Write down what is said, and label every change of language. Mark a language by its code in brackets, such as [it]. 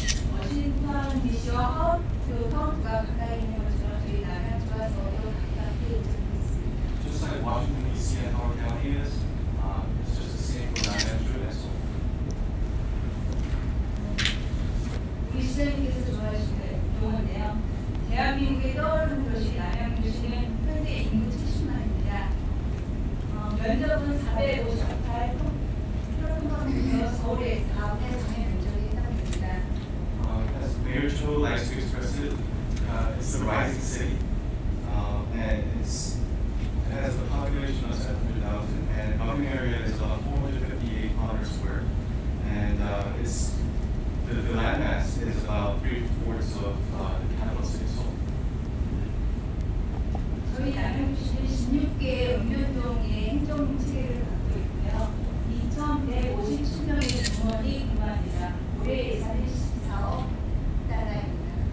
[ko] 워싱턴 DC와 하워드가 가까이 있는 것처럼 저희 남양주와 서울도 가깝게 위치해 있습니다. [en] Just like Washington D.C. and Howard County is, it's just the same for Namyangju and Seoul. [ko] 우리 시장님께서 좋아하시는 용어인데요. 대한민국에 떠오르는 도시 남양주시는 현재 인구 70만입니다. 면적은 458km 프로그램은요 서울에 4분의 3의 면적이 해당됩니다. [en] As Mayor Cho likes to express it, it's a rising city, and it has a population of 700,000, and building area is about 458 kilometers square, and the landmass is about 3/4 of the capital city of Seoul. [ko] 저희 남양주시는 16개의 읍면동의 행정체계를 갖고 있고요. 2,157명의 공무원이 근무합니다. 올해 예산은 14억 달러입니다.